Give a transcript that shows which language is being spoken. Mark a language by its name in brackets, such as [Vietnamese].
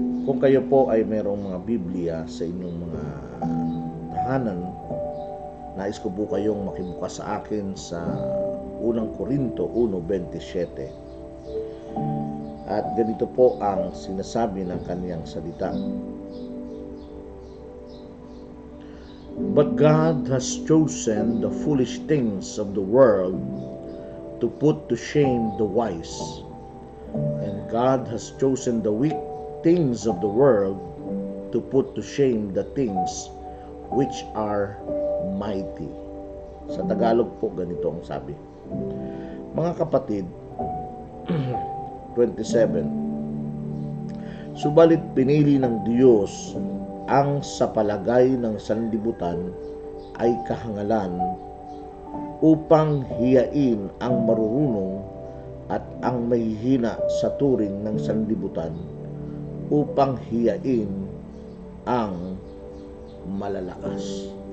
[Filipino] Kung kayo po ay mayroong mga Biblia sa inyong mga tahanan, nais ko po kayong makibukas sa akin sa unang Korinto 1:27. At ganito po ang sinasabi ng kaniyang salita. [English] But God has chosen the foolish things of the world to put to shame the wise. And God has chosen the weak things of the world to put to shame the things which are mighty. [Filipino] Sa Tagalog po, ganito ang sabi. Mga kapatid, 27. Subalit pinili ng Diyos ang sa palagay ng sanlibutan ay kahangalan upang hiyain ang marurunong at ang mahihina sa turing ng sanlibutan upang hiyain ang malalakas.